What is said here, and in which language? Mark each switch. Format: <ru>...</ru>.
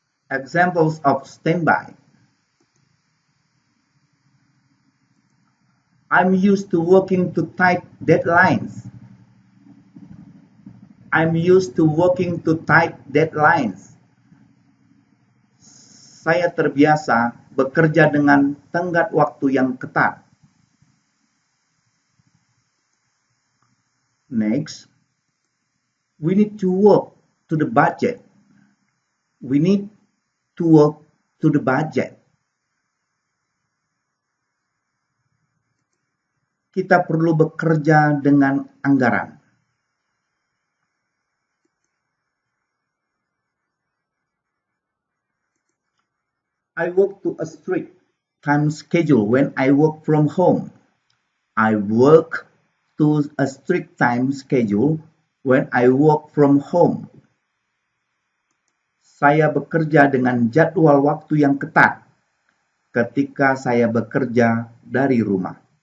<en>Examples of standby. I'm used to working to tight deadlines. I'm used to working to tight deadlines.</en> <id>Saya terbiasa bekerja dengan tenggat waktu yang ketat.</id> <en>Next, we need to work to the budget. We need to work to the budget.</en> <id>Kita perlu bekerja dengan anggaran.</id> <en>I work to a strict time schedule when I work from home. I work to a strict time schedule when I work from home.</en> <id>Saya bekerja dengan jadwal waktu yang ketat ketika saya bekerja dari rumah.</id>